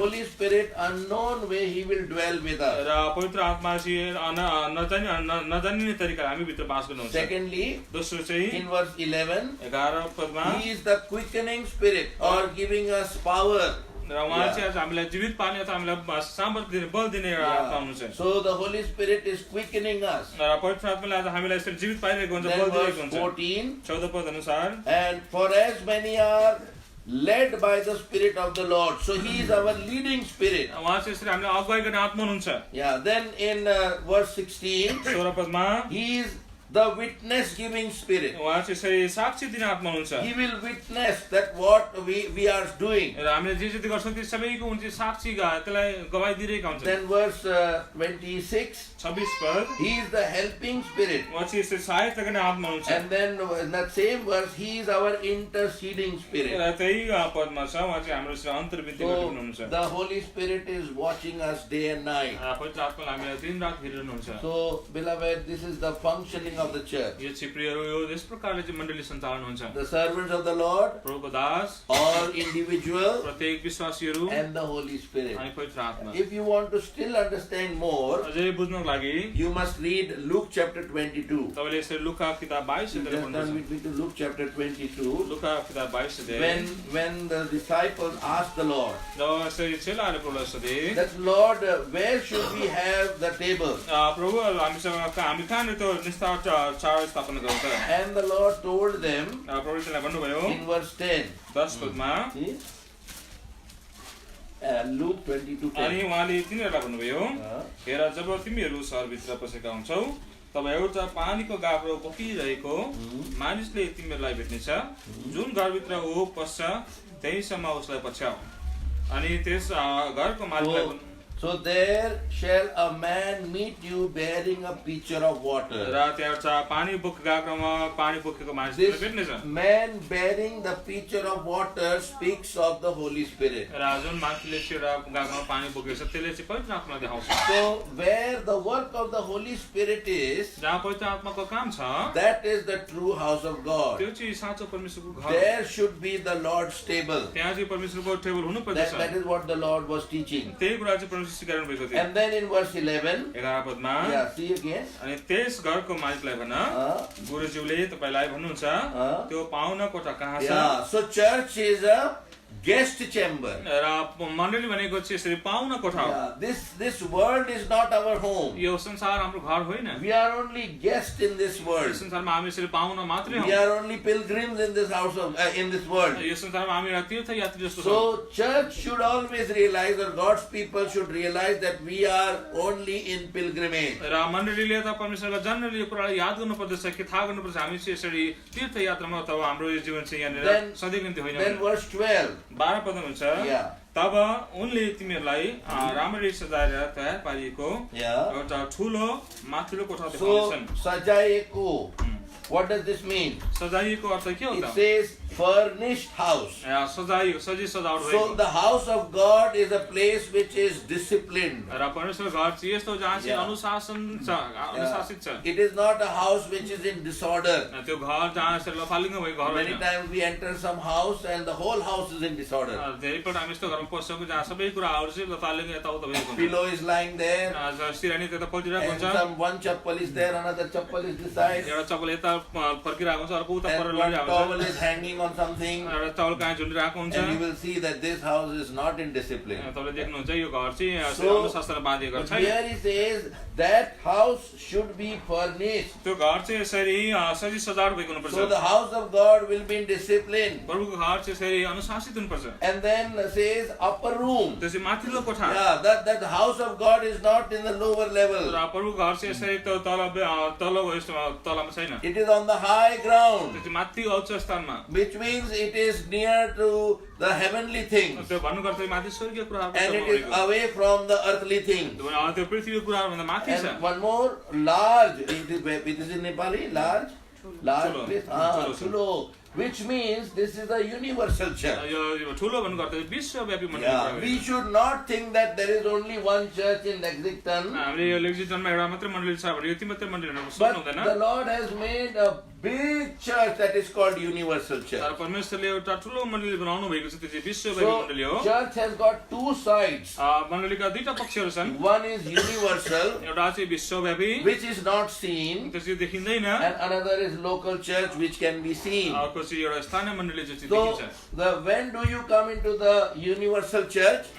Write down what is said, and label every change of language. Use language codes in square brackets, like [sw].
[en] Holy Spirit, unknown way, He will dwell with us. [ne] र पवित्र आत्मा चाहिँ नजानिने तरिकाले हामी भित्र बास गर्नुहुन्छ [en] Secondly, [ne] दोस्रो चाहिँ [en] in verse 11, [ne] 11 पदमा [en] He is the quickening Spirit or giving us power. [ne] र उहाँ चाहिँ आज हामीलाई जीवित पार्ने अथवा हामीलाई सामर्थ्य दिने बल दिने एउटा आत्मा हुनुहुन्छ [en] So the Holy Spirit is quickening us. [ne] र पवित्र आत्माले आज हामीलाई यसरी जीवित पारिरहेको हुन्छ [en] Then [ne] बल [en] verse [ne] दिएको हुन्छ [en] 14, [ne] 14 पद अनुसार [en] and for as many are led by the Spirit of the Lord. So He is our leading Spirit. [ne] उहाँ चाहिँ यसरी हामीलाई अगुवाई गर्ने आत्मा हुनुहुन्छ [en] Yeah, then in verse 16, [ne] 16 पदमा [en] He is the witness giving spirit. [ne] उहाँ चाहिँ यसरी साक्षी दिने आत्मा हुनुहुन्छ [en] He will witness that what we are doing. [ne] र हामीले जे जति गर्छौँ त्यो सबैको हुन्छ साक्षी त्यसलाई गवाही दिइरहेका हुन्छ [en] Then verse 26, [ne] 26 पद [en] he is the helping spirit. [ne] उहाँ चाहिँ यसरी सहायता गर्ने आत्मा हुनुहुन्छ [en] And then in that same verse, he is our interceding spirit. [ne] र त्यही पदमा छ उहाँ चाहिँ हाम्रो अन्तर्विधि [en] So [ne] गर्नुहुन्छ [en] the Holy Spirit is watching us day and night. [ne] पवित्र आत्माले हामीलाई दिन रात हेरिरहनुहुन्छ [en] So beloved, this is the functioning of the church. [ne] यो चाहिँ प्रियहरू यो यस प्रकारले चाहिँ मण्डली सञ्चालन हुन्छ [en] The servants of the Lord, [ne] प्रभुको दास [en] all individual, [ne] प्रत्येक विश्वासीहरू [en] and the Holy Spirit. [ne] अनि पवित्र आत्मा [en] If you want to still understand more, [ne] अझै बुझ्नको लागि [en] you must read Luke chapter 22. [ne] तपाईँले यसरी लुका किताब 22 [en] Just [ne] अध्याय [en] turn [ne] पढ्नुहुन्छ [en] with me to Luke chapter 22. [ne] लुका किताब 22 अध्याय [en] When the disciples asked the Lord, [ne] जब यसरी चेलाहरूले प्रभुलाई सोधे [en] that Lord, where should we have the table? [ne] प्रभु हामीसँग हामी कहाँनिर त्यो निस्ता चाड स्थापना गरौँ त [en] And the Lord told them [ne] प्रभुले त्यसलाई भन्नुभयो [en] in verse 10. [ne] 10 पदमा [en] See? Luke 22:10. [ne] अनि उहाँले तिनीहरूलाई भन्नुभयो Uh, हेर जब तिमीहरू सहरभित्र पसेका हुन्छौ तब एउटा पानीको गाग्रो बोकिरहेको मानिसले तिमीहरूलाई भेट्नेछ जुन घरभित्र ऊ पस्छ त्यहीसम्म उसलाई पछ्याऊ अनि त्यस घरको मालिकलाई [en] So there shall a man meet you bearing a pitcher of water. [ne] र त्यहाँ एउटा पानी बोकेको गाग्रोमा पानी बोकेको मानिसले [en] This [ne] भेट्नेछ [en] man bearing the pitcher of water speaks of the Holy Spirit. [ne] र जुन मान्छेले एउटा गाग्रोमा पानी बोकेको छ त्यसले चाहिँ पवित्र आत्मा देखाउँछ [en] So where the work of the Holy Spirit is, [ne] जहाँ पवित्र आत्माको काम छ [en] that is the true house of God. [ne] त्यो चाहिँ साँचो परमेश्वरको घर [en] There should be the Lord's table. [ne] त्यहाँ चाहिँ परमेश्वरको टेबल हुनु पर्दछ [en] That is what the Lord was teaching. [ne] त्यही कुरा चाहिँ परमेश्वर सिकाउनु भएको थियो [en] And then in verse 11, [ne] 11 पदमा [en] yeah, see again. [ne] अनि त्यस घरको मालिकलाई भन गुरुज्यूले तपाईलाई भन्नुहुन्छ त्यो पाहुना कोठा कहाँ छ [en] Yeah, so church is a guest chamber. [ne] र मण्डली भनेको चाहिँ यसरी पाहुना कोठा हो [en] Yeah, this world is not our home. [ne] यो संसार हाम्रो घर होइन [en] We are only guests in this [ne] यो [en] world. [ne] संसारमा हामी यसरी पाहुना मात्रै [en] We [ne] हौ [en] are only pilgrims in this house of in this world. [ne] यो संसारमा हामी एउटा तीर्थयात्री जस्तो छौँ [en] So church should always realize, or God's people should realize, that we are only in pilgrimage. [ne] र मण्डलीले त परमेश्वरलाई जन्मले यो कुरालाई याद गर्नुपर्दछ कि थाहा गर्नुपर्छ हामी चाहिँ यसरी तीर्थयात्रामा अथवा हाम्रो यो जीवन चाहिँ यहाँनिर सधैँको निम्ति होइन [en] Then verse 12. [ne] 12 पदमा हुन्छ [en] Yeah. [ne] तब उनले तिमीहरूलाई राम्ररी सजाएर तयार पारिएको [en] Yeah. [ne] एउटा ठुलो माथिल्लो कोठा [en] So [ne] देखाउँछन् [en] sajaeko. What does this mean? [ne] सजाइएको अर्थ के हो [en] It [ne] त [en] says furnished house. [ne] सजाइ सजी सजावट [en] So [ne] भएको [en] the house of God is a place which is disciplined. [ne] र परमेश्वर घर चाहिँ यस्तो जहाँ चाहिँ [en] Yeah. [ne] अनुशासन छ अनुशासित छ [en] It is not a house which is in disorder. [ne] त्यो घर जहाँ यसरी लफालिङ्ग भएको घर [en] Many [ne] होइन [en] times we enter some house and the whole house is in disorder. [ne] धेरैपल्ट हामी यस्तो घरमा पस्छौँ जहाँ सबै कुराहरू चाहिँ लफालिङ्ग यताउता भएको हुन्छ [en] Pillow is lying there, [ne] सिरानी त्यता पल्टिरहेको [en] and [ne] हुन्छ [en] some one chappal is there, another chappal is this side, [ne] एउटा चप्पल यता फर्किरहेको हुन्छ अर्को उता [en] and [ne] परेर [en] one [ne] लगिरहेको [en] towel [ne] हुन्छ [en] is hanging on something, [ne] एउटा चौल कहाँ झुलिरहेको हुन्छ [en] and you will see that this house is not in discipline. [ne] तपाईँले देख्नुहुन्छ यो घर चाहिँ [en] So, [ne] अनुशासनले बाँधिएको [en] But [ne] छैन [en] here he says that house should be furnished. [ne] त्यो घर चाहिँ यसरी सजी सजावट भएको हुनुपर्छ [en] So the house of God will be in discipline. [ne] प्रभुको घर चाहिँ यसरी अनुशासित हुनुपर्छ [en] And then says upper room. [ne] त्यो चाहिँ माथिल्लो कोठा [en] Yeah, that the house of God is not in the lower level. [ne] र प्रभुको घर चाहिँ यसरी त्यो तल तलमा छैन [en] It is on the high [ne] त्यो [en] ground, [ne] चाहिँ माथि उच्च स्थानमा [en] which means it is near to the heavenly things, [ne] त्यो भन्नुपर्छ माथि स्वर्गीय कुराहरू [en] and it is away from the earthly things. [ne] त्यो पृथ्वीको कुराहरूभन्दा माथि छ [en] And one more, large. It is in Nepali, large [ne] Chulo. [en] place. [ne] Chulo. Chulo. [en] Which means this is a universal church. [ne] यो ठुलो भन्नुपर्दा विश्वव्यापी [en] Yeah, [ne] मण्डली [en] we should not think that there is only one church in Lexington. [ne] हामीले यो लेक्जिटनमा एउटा मात्रै मण्डली छ भने यति मात्रै मण्डलीहरू [en] But [ne] सोच्नु हुँदैन [en] the Lord has made a big church that is called Universal [ne] तर [en] Church. [ne] परमेश्वरले एउटा ठुलो मण्डली बनाउनु भएको छ त्यो चाहिँ विश्वव्यापी [en] So, [ne] मण्डली हो [en] church has got two sides. [ne] मण्डलीका दुईटा पक्षहरू छन् [en] One is universal, [ne] एउटा चाहिँ विश्वव्यापी [en] which is not seen, [ne] त्यो चाहिँ देखिँदैन [en] and another is local church, which can be seen. [ne] अर्को चाहिँ एउटा स्थानीय मण्डली जो चाहिँ [en] So, [ne] देखिन्छ [en] when do you come into the universal church?